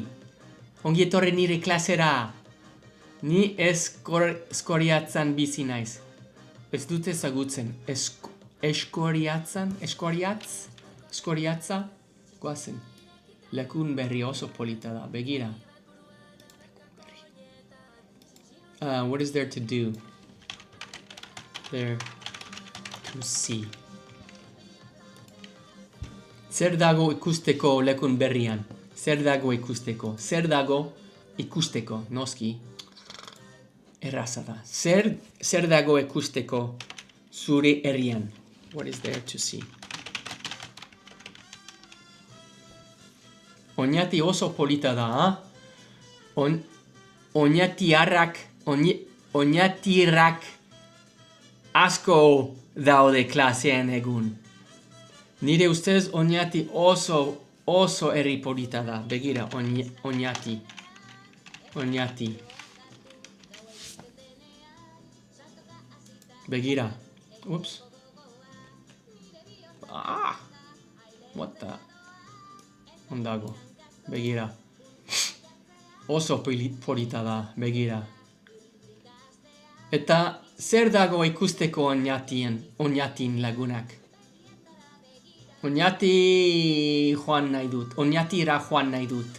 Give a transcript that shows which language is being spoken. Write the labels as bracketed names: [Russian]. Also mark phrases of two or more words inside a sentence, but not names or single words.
[Basque] Ongi etorri nire klasera. Ni eskoriatzan bizi naiz. Ez dut ezagutzen. Eskoriatza? Goazen. Lekun berri oso polita da. Begira. [English] What is there to do? There to see. [Basque] Zer dago ikusteko lekun berrian? Zer dago ikusteko? Zer dago ikusteko? Noski. Erraza da. Zer dago ikusteko zure herrian? [English] What is there to see? [Basque] Oñati oso polita da, ha? Oñatirak asko daude klasean egun. Nire ustez Oñati oso herri polita da. Begira, Oñati. Begira. Ups. [English] What the? [Basque] Ondago. Begira. Oso polita da. Begira. Eta zer dago ikusteko Oñatin lagunak? Oñatira joan nahi dut.